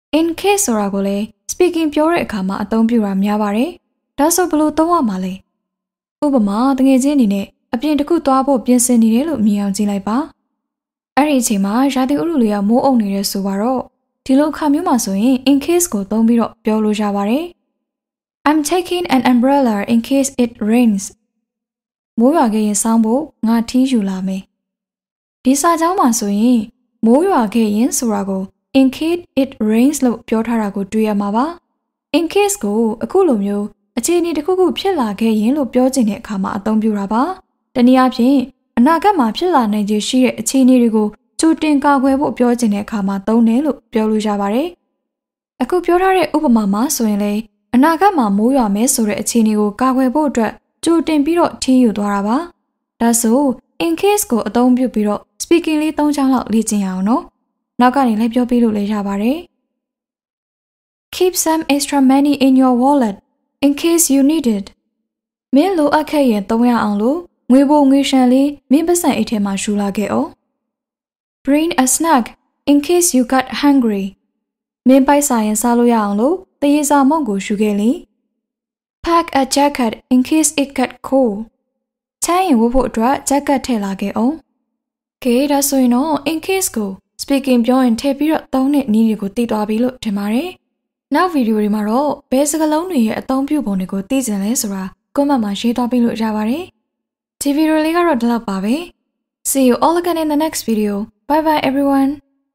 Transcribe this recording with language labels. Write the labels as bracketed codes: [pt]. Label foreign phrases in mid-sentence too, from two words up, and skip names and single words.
[en] in case [my] ဆိုတာကိုလည်း speaking ပြောတဲ့အခါမှာအသုံးပြုတာများပါတယ်။ဒါဆိုဘယ်လိုသုံးရမှာလဲ။ဥပမာတကယ်ချင်းအနေနဲ့အပြင်တစ်ခုသွားဖို့ပြင်ဆင်နေတယ်လို့မြင်အောင်ကြည့်လိုက်ပါ။အဲ့ဒီအချိန်မှာရာသီဥတုလေးကမိုးအုံနေတဲ့ဆိုပါတော့ဒီလိုအခါမျိုးမှာဆိုရင် [en] in case [my] ကိုသုံးပြီးတော့ပြောလို့ရပါတယ်။ [en] I'm taking an umbrella in case it rains. [my] မိုးရွာခဲ့ရင်စောင်းဖို့ငါထီးယူလာမယ်။ဒီစာကြောင်းမှာဆိုရင်မိုးရွာခဲ့ရင်ဆိုတာကို [en] in case it rains [my] လို့ပြောထားတာကိုတွေ့ရမှာပါ။ [en] in case [my] ကိုအခုလိုမျိုး အခြေအနေတစ်ခုခုဖြစ်လာခဲ့ရင်လို့ပြောချင်တဲ့အခါမှာအသုံးပြုတာပါ။တနည်းအားဖြင့်အနာဂတ်မှာဖြစ်လာနိုင်ခြေရှိတဲ့ အခြေအနေတွေကိုကြိုတင်ကာကွယ်ဖို့ပြောချင်တဲ့အခါမှာသုံးတယ်လို့ပြောလို့ရပါတယ်။အခုပြောထားတဲ့ဥပမာမှာဆိုရင်လေအနာဂတ်မှာမိုးရွာမယ်ဆိုတဲ့အခြေအနေကိုကာကွယ်ဖို့အတွက်ကြိုတင်ပြီးတော့ထီးယူသွားတာပါ။ဒါဆို [en] in case [my] ကိုအသုံးပြုပြီးတော့ speaking လေး3ချောင်းလောက်လေ့ကျင့်ရအောင်နော်။နောက်ကနေလည်းပြောပြလို့လည်းရပါတယ်။ [en] Keep some extra money in your wallet in case you need it. [my] မင်းလိုအပ်ခဲ့ရင်သုံးရအောင်လို့ငွေပိုငွေရှန်လေးမင်းပစံအိတ်ထဲမှာရှူလာခဲ့အောင်။ [en] Bring a snack in case you got hungry. [my] မင်းပိုက်စားရင်စားလို့ရအောင်လို့တရေစာမုန့်ကိုရှူခဲ့လေ။ [en] Pack a jacket in case it got cold. [my] ချမ်းရင်ဝတ်ဖို့အတွက် jacket ထည့်လာခဲ့အောင်။ကဲဒါဆိုရင်တော့ [en] in case [my] ကို speaking ပြောရင်ထည့်ပြီးတော့သုံးတဲ့နည်းတွေကိုသိသွားပြီလို့ထင်ပါတယ်။နောက်ဗီဒီယိုတွေမှာတော့ဘယ်စကားလုံးတွေရဲ့အသုံးပြုပုံတွေကိုသိကြလဲဆိုတာ comment မှာရေးသွားပြီးလို့ရပါတယ်။ဒီဗီဒီယိုလေးကတော့ဒီလောက်ပါပဲ။ [en] See you all again in the next video. Bye bye everyone.